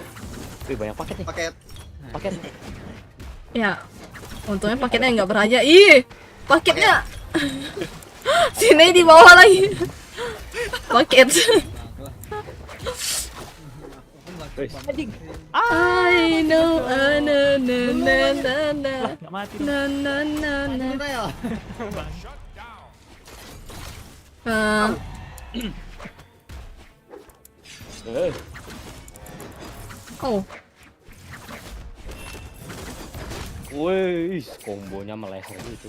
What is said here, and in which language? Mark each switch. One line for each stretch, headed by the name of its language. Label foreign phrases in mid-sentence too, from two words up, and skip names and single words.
Indonesian: Wih, banyak paket nih. Paket. Paket. Ya, untungnya paketnya nggak berhajat. Ih, paketnya. Sini di bawah lagi. Paket. Wih,
English: I know, na na na na na
Indonesian: Nggak mati. na na na na. Rel. Ah, eh, oh, wih, kombonya meleser gitu.